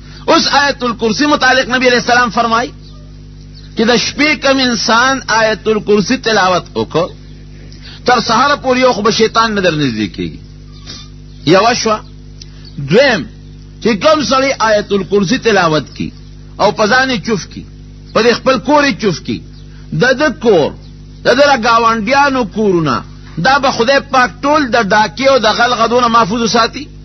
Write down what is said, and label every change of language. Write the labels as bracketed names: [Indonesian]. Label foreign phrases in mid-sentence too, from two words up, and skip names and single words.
[Urdu] اس آیت الکرسی متعلق نبی علیہ السلام فرمائی کہ [Pashto] د شپې کم انسان آیت الکرسی تلاوت وکړ تر سحر پورې یو خو به شیطان نه در نږدې کېږي. یوه شوه. دویم چې کوم سړی آیت الکرسی تلاوت کی او په ځان یې چوف کی، په دې خپل کور یې چوف کی، د ده کور د ده ګاونډیانو کورونه دا به خدای پاک ټول د ډاکې او د غل غدونه محفوظ ساتي.